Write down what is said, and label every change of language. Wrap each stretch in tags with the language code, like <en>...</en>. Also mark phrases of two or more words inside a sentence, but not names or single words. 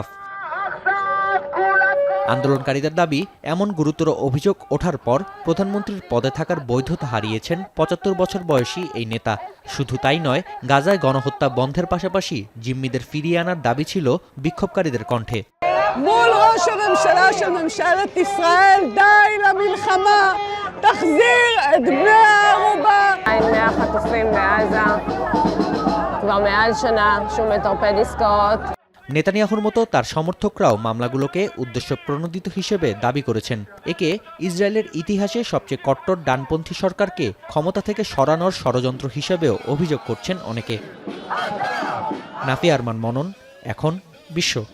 <bn>আন্দোলনকারীদের দাবি, এমন গুরুতর অভিযোগ ওঠার পর প্রধানমন্ত্রীর পদে থাকার বৈধতা হারিয়েছেন ৭৫ বছর বয়সী এই নেতা। শুধু তাই নয়, গাজায় গণহত্যা বন্ধের পাশাপাশি জিম্মিদের ফিরিয়ে আনার দাবি ছিল বিক্ষোভকারীদের কণ্ঠে।</bn> <he>מול ראש הממשלה של ממשלת ישראל, די למלחמה, תחזיר את בני הערובה. 100 חטופים בעזה, כבר מעל שנה שהוא מטרפד עסקאות.</he> <bn>নেতানিয়াহুর মতো তার সমর্থকরাও মামলাগুলোকে উদ্দেশ্যপ্রণোদিত হিসেবে দাবি করেছেন। একে ইসরায়েলের ইতিহাসে সবচেয়ে কট্টর ডানপন্থী সরকারকে ক্ষমতা থেকে সরানোর ষড়যন্ত্র হিসেবেও অভিযোগ করছেন অনেকে। নাফিয়া আরমান মনন, এখন বিশ্ব।</bn>